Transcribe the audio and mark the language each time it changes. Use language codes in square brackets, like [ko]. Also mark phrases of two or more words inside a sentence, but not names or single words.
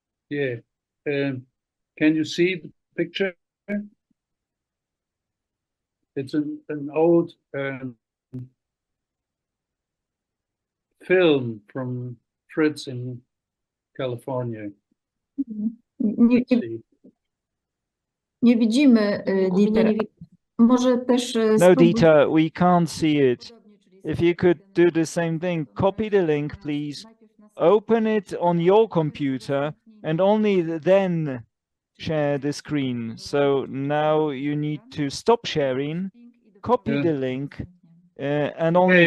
[en] Yeah. Can you see the picture? It's an old film from Fritz in California. [pl] Nie, [en] Let's see. [pl] nie widzimy, [ru] У меня Dieter. не видно. [pl] Może też No, spróbuj... [en] Dieter, we can't see it. If you could do the same thing, copy the link, please. Open it on your computer and only then share the screen. So now you need to stop sharing, copy Yeah. the link, and only